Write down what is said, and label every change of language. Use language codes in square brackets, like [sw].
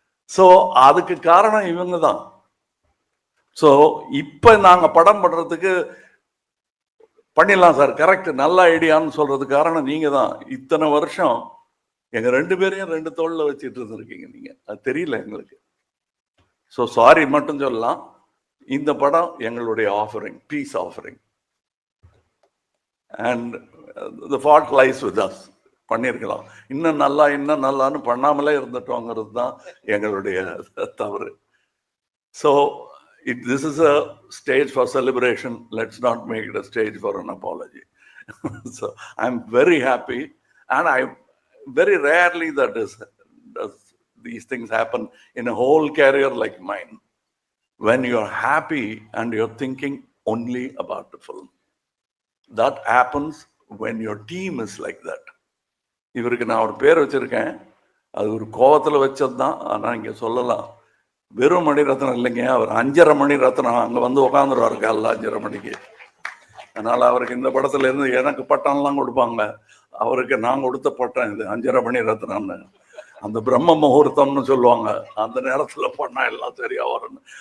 [ta] So அதுக்கு காரணம் இவங்க தான். ஸோ இப்போ நாங்கள் படம் பண்ணுறதுக்கு பண்ணிடலாம் சார், கரெக்ட், நல்ல ஐடியான்னு சொல்றதுக்கு காரணம் நீங்கள் தான். இத்தனை வருஷம் எங்கள் 2 பேரையும் 2 தோளில் வச்சுட்டு இருந்திருக்கீங்க நீங்கள். அது தெரியல எங்களுக்கு. ஸோ சாரி மட்டும் சொல்லலாம். இந்த படம் எங்களுடைய offering, piece offering. [en] And the fault lies with us. [ta] பண்ணியிருக்கலாம், இன்னும் நல்லான்னு பண்ணாமலே இருந்துட்டோங்கிறது தான் எங்களுடைய தவறு. [en] So this is a stage for celebration. Let's not make it a stage for an apology. So I'm very happy, and I very rarely does these things happen in a whole career like mine, when you're happy and you're thinking only about the film. That happens when your team is like that. [ta] இவருக்கு நான் ஒரு பேர் வச்சிருக்கேன், அது ஒரு கோவத்தில் வச்சது தான். ஆனால் இங்கே சொல்லலாம், வெறும் மணிரத்னம் இல்லைங்க, அவர் 5.5 மணி ரத்னம். அங்கே வந்து உட்காந்துருவாரு காலைல 5.5 மணிக்கு. அதனால் அவருக்கு இந்த படத்துல இருந்து எனக்கு பட்டம்லாம் கொடுப்பாங்க. அவருக்கு நான் கொடுத்த பட்டம் இது 5.5 மணி ரத்னம்னு. அந்த பிரம்ம முகூர்த்தம்னு சொல்லுவாங்க, அந்த நேரத்தில் பண்ணா எல்லாம் சரியா வரணும்.